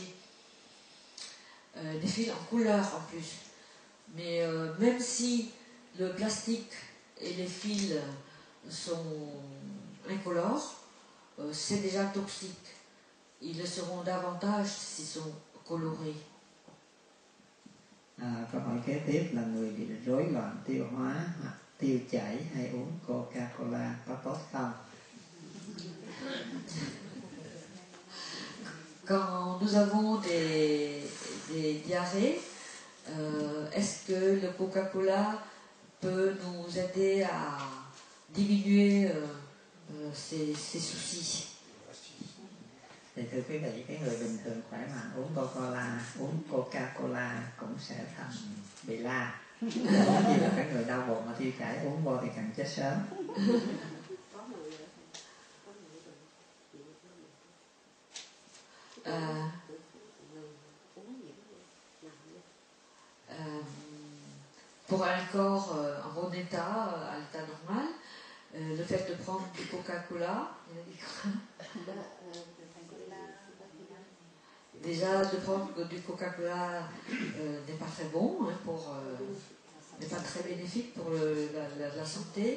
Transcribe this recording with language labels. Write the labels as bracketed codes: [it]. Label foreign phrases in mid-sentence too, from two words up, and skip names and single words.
[fr] Des fils en couleur en plus. Mais même si le plastique et les fils sont incolores, c'est déjà toxique. Ils le seront davantage s'ils sont colorés. [vi] Câu hỏi kế tiếp là người bị rối loạn tiêu hóa hoặc tiêu chảy hay uống Coca-Cola có tốt không? [fr] Quand nous avons des diarrhées, est-ce que le Coca-Cola peut nous aider à diminuer ces soucis? [vi] Thì thưa quý vị, cái người bình thường khỏe mạnh uống Coca-Cola cũng sẽ thành bị la. Có gì là cái người đau bụng mà tiêu chảy uống vô thì càng chết sớm. [fr] Pour un corps en bon état, à l'état normal, le fait de prendre du Coca-Cola, déjà de prendre du Coca-Cola n'est pas très bon, n'est pas très bénéfique pour la santé.